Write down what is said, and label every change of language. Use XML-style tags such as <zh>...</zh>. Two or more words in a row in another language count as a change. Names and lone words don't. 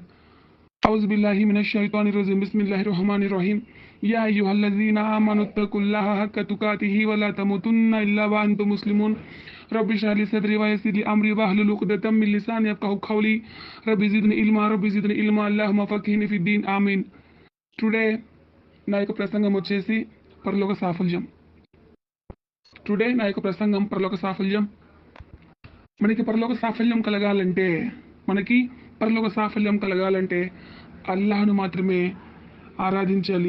<ar>أعوذ بالله من الشيطان الرجيم بسم الله الرحمن الرحيم. يا أيها الذين آمنوا اتقوا الله حق تقاته ولا تموتن إلا وأنتم مسلمون. رب اشرح لي صدري ويسر لي أمري واحلل عقدة من لساني يفقهوا قولي. رب زدني علما اللهم فقهني في الدين آمين.</ar> <te>టుడే నా యొక్క ప్రసంగం వచ్చేసి పరలోక సాఫల్యం. మనకి పరలోక సాఫల్యం కలగాలంటే అల్లాహ్ను మాత్రమే ఆరాధించాలి.</te>